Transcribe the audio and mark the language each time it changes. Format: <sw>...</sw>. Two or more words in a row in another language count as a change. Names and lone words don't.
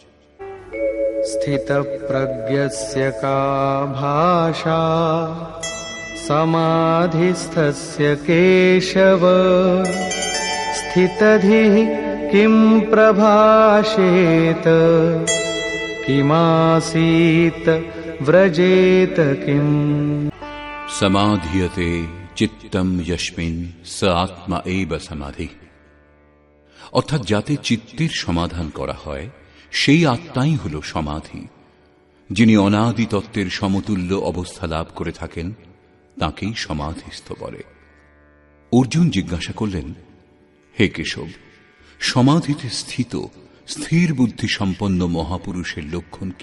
<sa>स्थितप्रज्ञस्य का भाषा समाधिस्थस्य केशव स्थितधिः किं प्रभाषेत किमासीत व्रजेत किम्। समाधीयते चित्तम यस्मिन् स आत्मा एव समाधि।</sa> <bn>অর্থাৎ যাতে চিত্তের সমাধান করা হয় সেই আত্মাই হল সমাধি। যিনি অনাদি তত্ত্বের সমতুল্য অবস্থা লাভ করে থাকেন তাকেই সমাধিস্থ বলে। অর্জুন জিজ্ঞাসা করলেন, হে কেশব, সমাধিতে স্থিত স্থির বুদ্ধি সম্পন্ন মহাপুরুষের লক্ষণ কি?</bn>